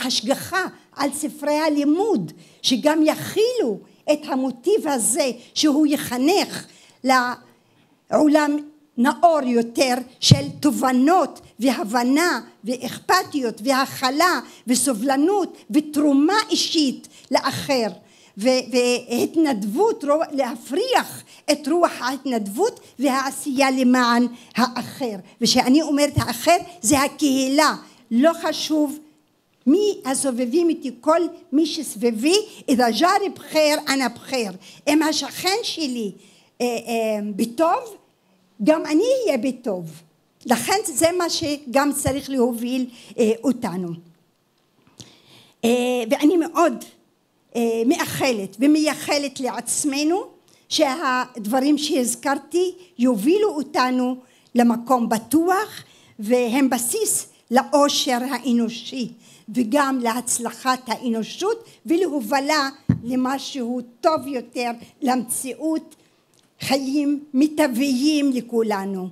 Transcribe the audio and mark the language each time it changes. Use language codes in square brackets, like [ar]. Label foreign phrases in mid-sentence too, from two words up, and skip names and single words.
[he] השגחה על ספרי הלימוד, שגם יכילו את המוטיב הזה, שהוא יחנך לעולם נאור יותר של תובנות והבנה ואכפתיות והכלה וסובלנות ותרומה אישית לאחר, והתנדבות, להפריח את רוח ההתנדבות והעשייה למען האחר. ושאני אומרת האחר זה הקהילה, לא חשוב מי הסובבים איתי, כל מי שסביבי, [ar] إذا جاري بخير أنا بخير. [he] אם השכן שלי בטוב, גם אני אהיה בטוב. לכן זה מה שגם צריך להוביל אותנו. ואני מאוד מאחלת ומייחלת לעצמנו שהדברים שהזכרתי יובילו אותנו למקום בטוח, והם בסיס לאושר האנושי וגם להצלחת האנושות ולהובלה למשהו טוב יותר, למציאות חיים מיטביים לכולנו.